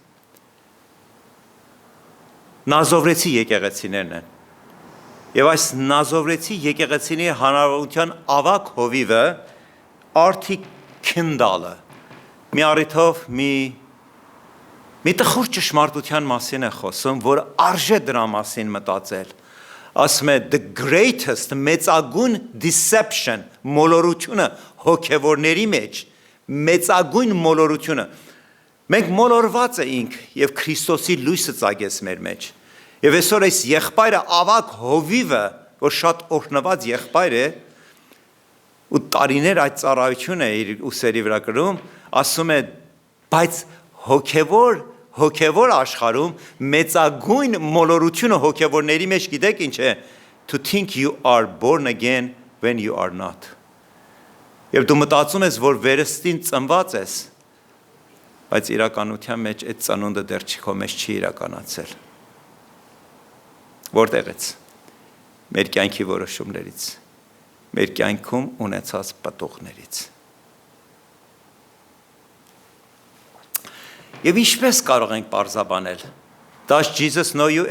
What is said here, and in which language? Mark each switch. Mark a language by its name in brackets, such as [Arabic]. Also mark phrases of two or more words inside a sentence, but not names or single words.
[Armenian] նազովրեցի եկեղեցիներն են։ Եվ այս նազովրեցի եկեղեցիների հանրավության ավակ հովիվը Արթի Քինդալը մի առիթով մի տխուր ճշմարտության մասին է խոսում, որ արժե դրա մասին մտածել։ Ասում է [English] the greatest [Armenian] մեծագույն deception մոլորությունը հոգևորների մեջ, մեծագույն մոլորությունը։ Մենք մոլորված էինք եւ Քրիստոսի լույսը ծագեց մեր մեջ։ Եվ այսօր այս եղբայրը ավակ հովիվը, որ շատ օրհնված եղբայր է, ու տարիներ այդ ծառայությունը իր ուսերի վրա կրում, ասում է, բայց հոգևոր աշխարհում մեծագույն մոլորությունը հոգևորների մեջ գիտեք ինչ է, [English] to think you are born again when you are not։ [Armenian] Եվ դու մտածում ես, որ վերստին ծնված ես, բայց իրականության մեջ այդ ծնունդը դեռ քո մեջ չի իրականացել։ Որտեղից։ Մեր կյանքի որոշումներից, մեր կյանքում ունեցած պատողներից։ Եվ ինչպես կարող ենք պարզաբանել։ [English] Does Jesus know you?